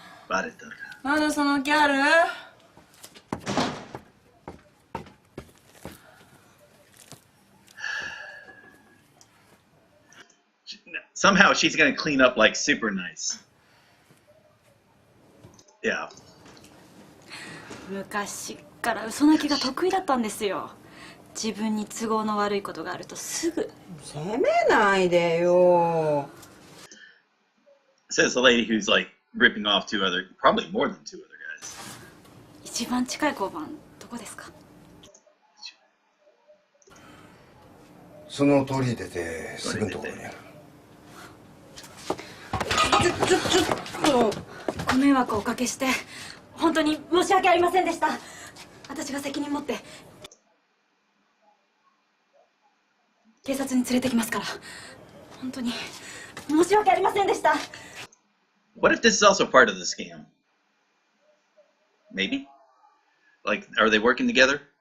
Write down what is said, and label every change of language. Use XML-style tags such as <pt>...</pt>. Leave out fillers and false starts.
<ja>バレたか。まだそのギャル</ja> <en>？Somehow she's gonna clean up like super nice. Yeah.</en> <ja>昔から嘘泣きが得意だったんですよ。自分に都合の悪いことがあるとすぐ。責めないでよ。</ja> <en>Says the lady who's like ripping off probably more than two other guys.</en> <ja>一番近い交番どこですか？その通り出てすぐのところにある。ちょっとご迷惑をおかけして本当に申し訳ありませんでした。私が責任持って警察に連れてきますから。本当に申し訳ありませんでした。</ja> <en>What if this is also part of the scam? Maybe? Like, are they working together?</en>